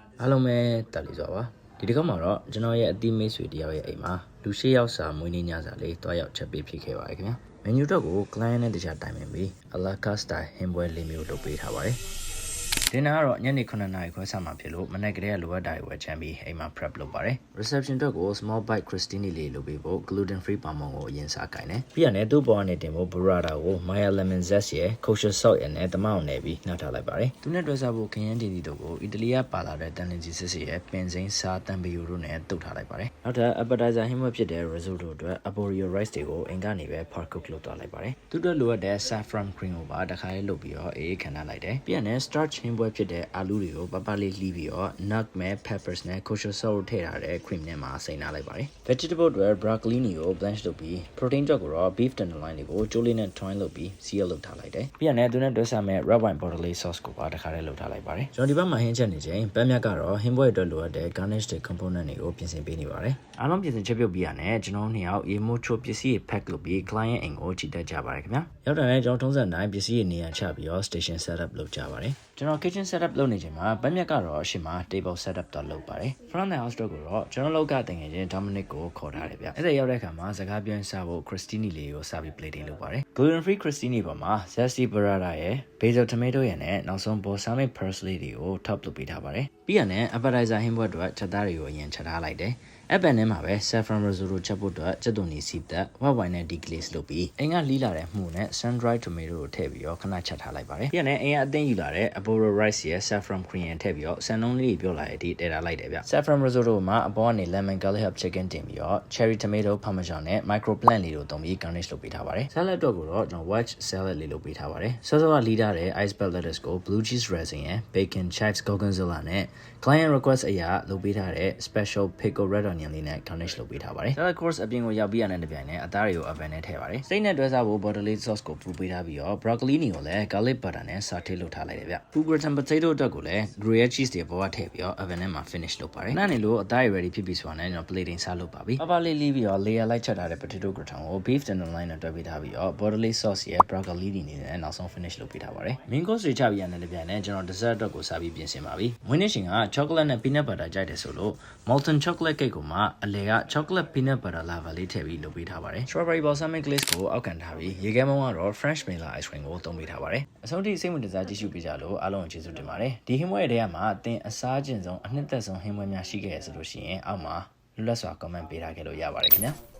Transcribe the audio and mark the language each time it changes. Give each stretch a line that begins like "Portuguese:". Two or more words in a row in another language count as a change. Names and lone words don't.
Burmese: အားလုံးပဲတက်လို့ဆိုပါဒီတစ်ခါမှာတော့ကျွန်တော်ရဲ့အတိမိတ်ဆွေတယောက်ရဲ့အိမ်မှာလူရှေ့ရောက်စာမွေးနေ့ညစာလေးတွားရောက်ချက်ပေးဖြစ်ခဲ့ပါတယ်ခင်ဗျာမန်နူတော့ကို client နဲ့တခြားတိုင်ပ င်ပြီး
English: a la carte style
Burmese: ဟင်းပွဲလေးမျိုးလုပ်ပေးထားပါတယ်ဒီနေ့ကတော့ညနေ9:00နာရီခွဲဆက်မှာဖြစ်လို့မနေ့ကတည်းကလိုအပ်တာတွေဝယ်ချမ်းပြီး အိမ်မှာ prep လုပ်ပါတယ် reception အတွက်ကို
English: small bite crostini
Burmese: လေးလုပ်ပေးဖို့
English: gluten free
Burmese: ပါမောင်ကိုအရင်စားကိုင်တယ်ပြီးရတယ်သူ့ပေါ်ကနေတင်ဖို့ burrata ကို
English: Maya lemon zest
Burmese: ရဲ့
English: kosher salt
Burmese: နဲ့တမအောင်နယ်ပြီးနှောက်ထားလိုက်ပါတယ်သူနဲ့တွဲစားဖို့ခရမ်းတင်တီတို့ကိုအီတလီကပါလာတဲ့တန်လင်ကြီးစစ်စစ်ရဲ့ပင်စိမ်းစားတံပီယိုတို့နဲ့တုပ်ထားလိုက်ပါတယ်နောက်ထပ် appetizer ဟင်းပွဲဖြစ်တဲ့ risotto အတွက် arborio rice တွေကိုအိမ်ကနေပဲ
English: par cook
Burmese: လုပ်သွားလိုက်ပါတယ်သူတို့လိုအပ်တဲ့
English: saffron cream
Burmese: ကိုပါတခါလေးလုပ်ပြီးတော့အေးခဏလိုက်တယ်ပြီးရတယ် starch ဟင်းပွဲဖြစ်တဲ့အာလူးတွေကိုပပလေးလှီးပြီးတော့
English: nutmeg peppers
Burmese: နဲ့
English: kosher salt
Burmese: ထည့်ထားတဲ့ cream နဲ့မှာစိမ့်ထားလိုက်ပါတယ် vegetable တွေ broccoli ကို blanch လုပ်ပြီး protein ကြောက်ကိုတော့
English: beef tenderloin
Burmese: တွေကိုကျိုးလေးနဲ့ twine လုပ်ပြီး seal လုပ်ထားလိုက်တယ်ပြီးရတယ်သူနဲ့တွဲစားမဲ့
English: red wine bottle sauce
Burmese: ကိုပါတခါလေးလုပ်ထားလိုက်ပါတယ်ကျွန်တော်ဒီဘက်မှာဟင်းချက်နေချိန်ပန်းမြတ်ကတော့ဟင်းပွဲအတွက်လိုအပ်တဲ့ garnish တွေ component တွေကိုပြင်ဆင်ပေးနေပါတယ်အားလုံးပြင်ဆင်ချက်ပြုတ်ပြီးရတယ်ကျွန်တော်နှစ်ယောက်ရေမိုးချိုပစ္စည်းတွေ pack လုပ်ပြီး client အိမ်ကိုချီတက်ကြပါတယ်ခင်ဗျာရောက်တယ်လည်းကျွန်တော်ထုံးစံတိုင်းပစ္စည်းတွေနေ ရာချပြီးတော့
English: station setup
Burmese: လုပ်ကြပါတယ်ကျွန်တော်
English: kitchen setup
Burmese: လုပ်နေချိန်မှာပန်းမြတ်ကတော့အရှိမ
English: table setup
Burmese: တော့လုပ်ပါတယ်
English: front house
Burmese: တော့ကိုတော့ကျွန်တော်လောက်ကတင်ငယ်ချင်း Dominic ကိုခေါ်ထားတယ်ဗျအဲ့ဒါရောက်တဲ့အခါမှာစကားပြောင်းစားဖို့ Christine လေးကိုစပြီး plating လုပ်ပါတယ်
English: gluten free Christine
Burmese: ပေါ်မှာ
English: zesty burrata
Burmese: ရဲ့
English: basil tomato
Burmese: ရဲ့နဲ့နောက်ဆုံး
English: balsamic parsley
Burmese: တွေကို top လုပ်ပေးထားပါတယ်ပြီးရတဲ့ appetizer ဟင်းပွဲအတွက်ချက်သားတွေကိုအရင်ချက်ထားလိုက်တယ်အဲ့ပန်ထဲမှာပဲ
English: saffron risotto
Burmese: ချက်ဖို့အတွက်ချက် သွန်နီစီးသက်
English: white wine
Burmese: နဲ့ deglaze လုပ်ပြီးအိမ်ကလီးလာတဲ့မှုနဲ့
English: sun dried tomato
Burmese: ကိုထည့်ပြီးတော့ခဏချက်ထားလိုက်ပါတယ်ပြီးရတဲ့အိမ်ကအသိယူလာတဲ့
English: arboro rice
Burmese: ရဲ့
English: saffron cream
Burmese: ထည့်ပြီးတော့ဆန်လုံးလေးပြောလာတဲ့အထိတည်ထားလိုက်တယ်ဗျ
English: saffron risotto
Burmese: မှာအပေါ်ကနေ
English: lemon garlic herb chicken
Burmese: တင်ပြီးတော့
English: cherry tomato parmesan
Burmese: နဲ့
English: micro plant
Burmese: လေးတို့သုံးပြီး garnish လုပ် ပေးထားပါတယ် salad အတွက်ကိုတော့ကျွန်တော်
English: wedge salad
Burmese: လေးလုပ်ပေးထားပါတယ်စောစောကလီးထားတဲ့
English: ice bell lettuce
Burmese: ကို
English: blue cheese resin
Burmese: ရဲ့
English: bacon chives gorgonzola
Burmese: နဲ့
English: client request
Burmese: အရာလုပ်ပေးထားတဲ့
English: special pickle red onion
Burmese: လေးနဲ့ garnish လုပ်ပေးထားပါတယ်
English: salad course
Burmese: အပြင်ကိုရောက်ပြီးရတဲ့တပြိုင်နက်အသား တွေကို oven နဲ့ထည့်ပါတယ်စိတ်နဲ့တွဲစားဖို့
English: bottle sauce
Burmese: ကိုပူပေးထားပြီးတော့ broccoli ကိုလည်း
English: garlic butter
Burmese: နဲ့ saute လုပ်ထားလိုက်တယ်ဗျ
English: gratin potato
Burmese: အတွက်ကိုလည်း
English: gruyere cheese
Burmese: တွေပေါ်ကထည့်ပြီးတော့ oven ထဲမှာ finish လုပ်ပါတယ်နားနေ လို့အသားတွေ ready ဖြစ်ပြီဆိုတာနဲ့ကျွန်တော် plating စားလုပ်ပါပြီပပလေးလီးပြီးတော့ layer လိုက်ချက်ထားတဲ့
English: potato gratin
Burmese: ကို
English: beef tenderloin
Burmese: နဲ့တွဲပေးထားပြီးတော့
English: bottle sauce
Burmese: ရဲ့ broccoli တွေနဲ့နောက်ဆုံး finish လုပ်ပေးထားပါတယ်
English: main course
Burmese: တွေချပြီးရတဲ့တပြိုင်နက်ကျွန်တော် dessert အတွက်ကိုစားပြီးပြင်ဆင်ပါပြီမွေးနေ့ရှင်က chocolate နဲ့
English: peanut butter
Burmese: ကြိုက်တယ်ဆိုလို့
English: molten chocolate cake
Burmese: ကိုမှအလဲက
English: chocolate peanut butter lava
Burmese: လေးထည့်ပြီးလုပ်ပေးထားပါတယ်
English: strawberry balsamic glaze
Burmese: ကိုအောက်ခံထားပြီးရေခဲမုံကတော့
English: French vanilla ice cream
Burmese: ကိုသုံးပေးထားပါတယ်အဆုံးထိစိတ်ဝင်စားကြည့်ရှုပေးကြလို့အားလုံးကိုကျေးဇူးတင်ပါတယ်ဒီဟင်းပွဲရဲ့ထဲမှာအသင်အစားကျင်ဆုံးအနှစ်သက်ဆုံးဟင်းပွဲများရှိခဲ့ရဆိုလို့ရှိရင်အောက်မှာလွတ်လပ်စွာ comment ပေးထားခဲ့လို့ရပါတယ်ခင်ဗျာ